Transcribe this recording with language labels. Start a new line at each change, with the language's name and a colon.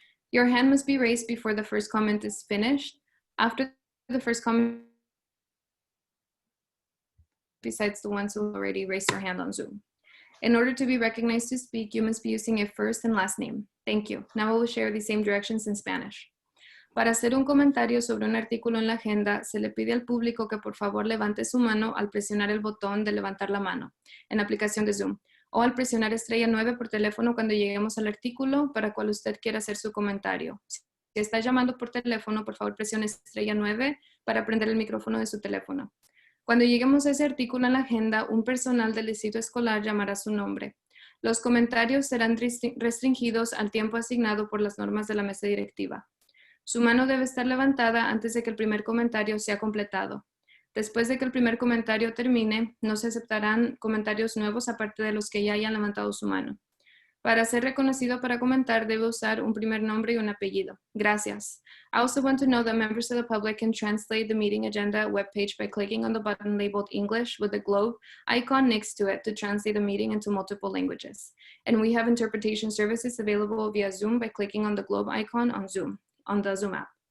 English: Your hand must be raised before the first comment is finished. After the first comment, besides the ones who already raised their hand on Zoom. In order to be recognized to speak, you must be using a first and last name. Thank you. Now we will share the same directions in Spanish.
Spanish: Para hacer un comentario sobre un artículo en la agenda, se le pide al público que por favor levante su mano al presionar el botón de levantar la mano en la aplicación de Zoom o al presionar estrella 9 por teléfono cuando lleguemos al artículo para cual usted quiera hacer su comentario. Si está llamando por teléfono, por favor presione estrella 9 para prender el micrófono de su teléfono. Cuando lleguemos a ese artículo en la agenda, un personal del distrito escolar llamará su nombre. Los comentarios serán restringidos al tiempo asignado por las normas de la mesa directiva. Su mano debe estar levantada antes de que el primer comentario sea completado. Después de que el primer comentario termine, no se aceptarán comentarios nuevos aparte de los que ya hayan levantado su mano. Para ser reconocido para comentar, debe usar un primer nombre y un apellido. Gracias.
English: I also want to know that members of the public can translate the meeting agenda webpage by clicking on the button labeled English with the globe icon next to it to translate the meeting into multiple languages. And we have interpretation services available via Zoom by clicking on the globe icon on Zoom, on the Zoom app.